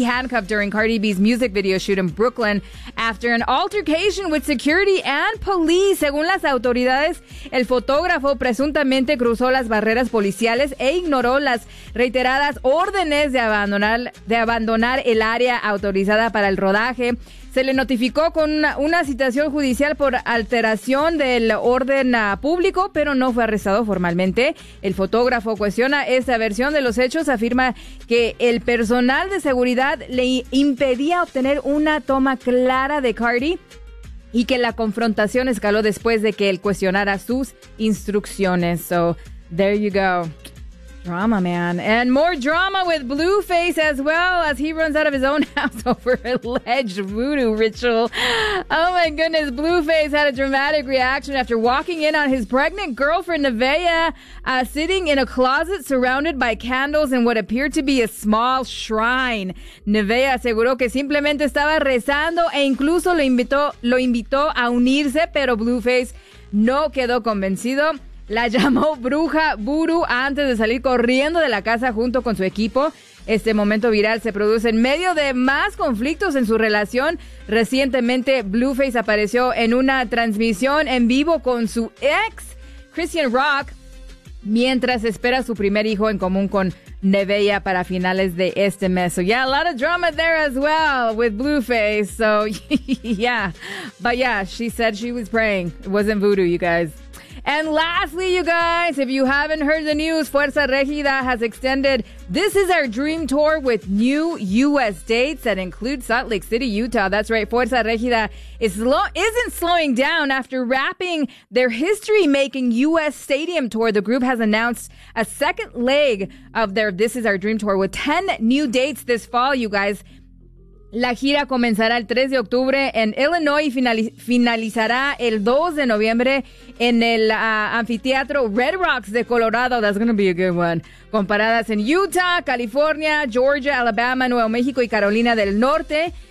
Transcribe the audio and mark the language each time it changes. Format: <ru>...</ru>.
<en>handcuffed during Cardi B's music video shoot in Brooklyn after an altercation with security and police.</en> <es>Según las autoridades, el fotógrafo presuntamente cruzó las barreras policiales e ignoró las reiteradas órdenes de abandonar el área autorizada para el rodaje. Se le notificó con una citación judicial por alteración del orden público, pero no fue arrestado formalmente. El fotógrafo cuestiona esta versión de los hechos, afirma que el personal de seguridad le impedía obtener una toma clara de Cardi y que la confrontación escaló después de que él cuestionara sus instrucciones.</es> <en>So, there you go. Drama, man. And more drama with Blueface as well as he runs out of his own house over alleged voodoo ritual. Oh my goodness, Blueface had a dramatic reaction after walking in on his pregnant girlfriend, Nevaeh, sitting in a closet surrounded by candles in what appeared to be a small shrine.</en> <es>Nevaeh aseguró que simplemente estaba rezando e incluso lo invitó a unirse, pero Blueface no quedó convencido. La llamó bruja vudú antes de salir corriendo de la casa junto con su equipo. Este momento viral se produce en medio de más conflictos en su relación. Recientemente, Blueface apareció en una transmisión en vivo con su ex, Christian Rock, mientras espera su primer hijo en común con Nevaeh para finales de este mes.</es> <en>So, yeah, a lot of drama there as well with Blueface. So, yeah. But, yeah, she said she was praying. It wasn't vudú, you guys. And lastly, you guys, if you haven't heard the news, Fuerza Regida has extended This Is Our Dream Tour with new U.S. dates that include Salt Lake City, Utah. That's right, Fuerza Regida isn't slowing down. After wrapping their history-making U.S. stadium tour, the group has announced a second leg of their This Is Our Dream Tour with 10 new dates this fall, you guys.</en> <es>La gira comenzará el 3 de octubre en Illinois y finalizará el 2 de noviembre en el anfiteatro Red Rocks de Colorado.</es> <en>That's going to be a good one.</en> <es>Con paradas en Utah, California, Georgia, Alabama, Nuevo México y Carolina del Norte.</es>